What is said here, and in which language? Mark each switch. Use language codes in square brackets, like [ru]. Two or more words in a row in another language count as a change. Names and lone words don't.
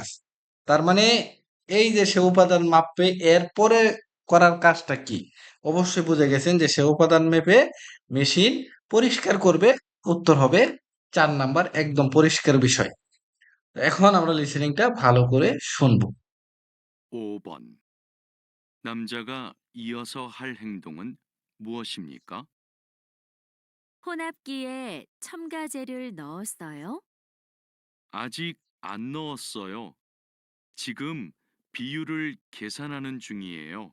[bn] তার মানে এই যে সে উপাদান মাপবে এরপরে করার কাজটা কি? অবশ্যই বুঝে গেছেন যে সে উপাদান মেপে মেশিন পরিষ্কার করবে। উত্তর হবে 4 নাম্বার একদম পরিষ্কার বিষয়। এখন আমরা লিসেনিংটা ভালো করে শুনবো। [ko] 5번. 남자가 이어서 할 행동은 무엇입니까? 혼합기에 첨가제를 넣었어요. 아직 안 넣었어요. 지금 비율을 계산하는 중이에요.